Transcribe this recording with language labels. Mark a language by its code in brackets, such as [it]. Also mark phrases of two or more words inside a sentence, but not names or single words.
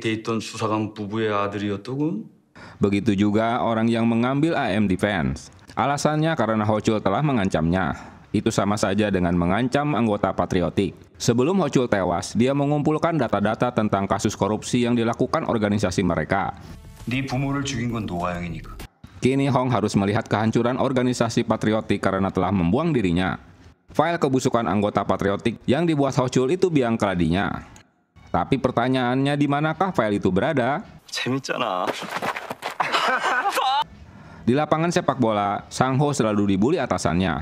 [id] Begitu juga orang yang mengambil AM Defense. Alasannya karena Ho-chul telah mengancamnya. Itu sama saja dengan mengancam anggota patriotik. Sebelum Ho-chul tewas, dia mengumpulkan data-data tentang kasus korupsi yang dilakukan organisasi mereka. [ko] 네 부모를 죽인 건 노아영이니까. [id] Kini Hong harus melihat kehancuran organisasi patriotik karena telah membuang dirinya. File kebusukan anggota patriotik yang dibuat Ho-chul itu biang keladinya. Tapi pertanyaannya, di manakah file itu berada? [ko] 재밌잖아. [id] Di lapangan sepak bola, Sang-ho selalu dibully atasannya.